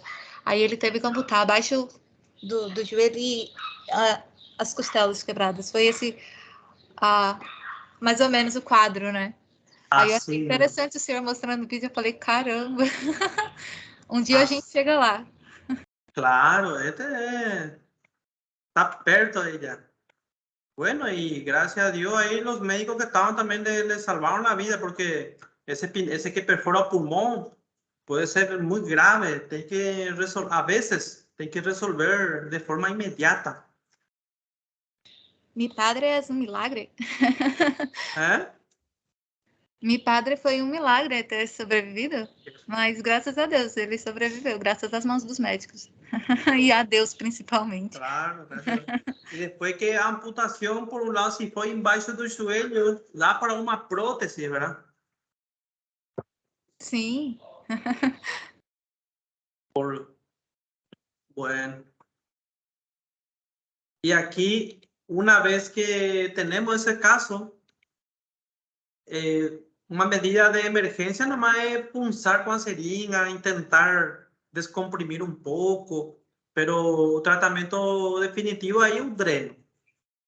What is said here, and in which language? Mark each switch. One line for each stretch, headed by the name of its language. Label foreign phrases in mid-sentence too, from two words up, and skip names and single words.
Portuguese: Aí ele teve que amputar abaixo do joelho e as costelas quebradas. Foi esse, mais ou menos, o quadro, né? Aí eu achei interessante o senhor mostrando o vídeo, eu falei, caramba, um dia a gente chega lá.
Spanish: Claro, está perto de ella. Bueno, y gracias a Dios ahí los médicos que estaban también le salvaron la vida, porque ese que perfora pulmón puede ser muy grave, a veces hay que resolver de forma inmediata. Mi padre
Portuguese: é um milagre. ¿Eh?
Spanish: Mi padre
Portuguese: foi um milagre ter sobrevivido, mas graças a Deus ele sobreviveu, graças às mãos dos médicos. E a Deus principalmente.
Spanish: Claro, gracias. Y después que amputación, por un lado, si fue
Portuguese: embaixo do joelho, dá para uma prótese,
Spanish: ¿verdad?
Portuguese: Sim.
Spanish: Bueno. Y aquí, una vez que tenemos ese caso, una medida de emergencia nomás es punzar con seringa, intentar descomprimir un poco, pero
Portuguese: o tratamento definitivo
Spanish: ahí es un dreno.